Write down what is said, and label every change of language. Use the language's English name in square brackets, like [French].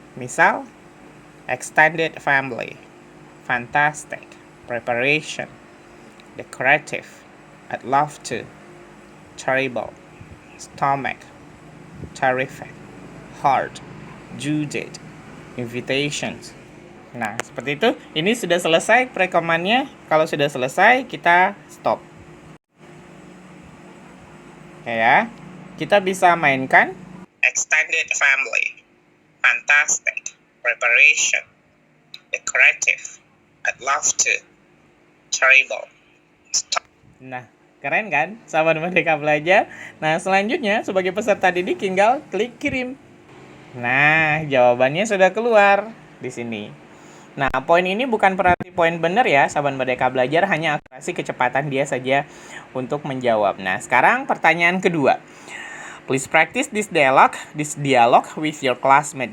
[English] Misal, extended family, fantastic, preparation, decorative, I'd love to, terrible, stomach, terrific, hard, due date, invitations. [Indonesian] Nah, seperti itu. Ini sudah selesai perekamannya. Kalau sudah selesai, kita stop. Ya. Kita bisa mainkan [English] extended family, fantastic, preparation, decorative, I'd love to, terrible. Stop. [Indonesian] Nah, keren kan sahabat Merdeka Belajar? Nah, selanjutnya sebagai peserta didik tinggal klik kirim. Nah, jawabannya sudah keluar di sini. Nah, poin ini bukan berarti poin benar ya, sahabat Merdeka Belajar, hanya akurasi kecepatan dia saja untuk menjawab. Nah, sekarang pertanyaan kedua. [English] Please practice this dialogue with your classmate.